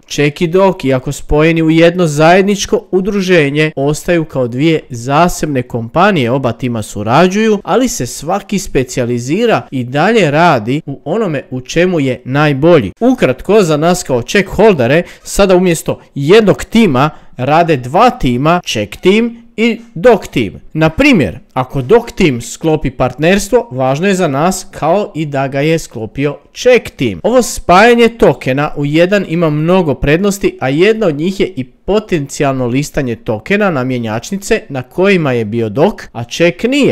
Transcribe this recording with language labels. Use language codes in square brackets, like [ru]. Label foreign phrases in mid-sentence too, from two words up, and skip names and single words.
[hr] Check i Doc, iako spojeni u jedno zajedničko udruženje, ostaju kao dvije zasebne kompanije, oba tima surađuju, ali se svaki specijalizira i dalje radi u onome u čemu je najbolji. Ukratko, za nas kao check holdere, sada umjesto jednog tima rade dva tima, Check team i Doc team. Na primjer, ako Doc team sklopi partnerstvo, važno je za nas kao i da ga je sklopio Check team. Ovo spajanje tokena u jedan ima mnogo prednosti, a jedna od njih je i potencijalno listanje tokena na mjenjačnice na kojima je bio Doc, a Check nije.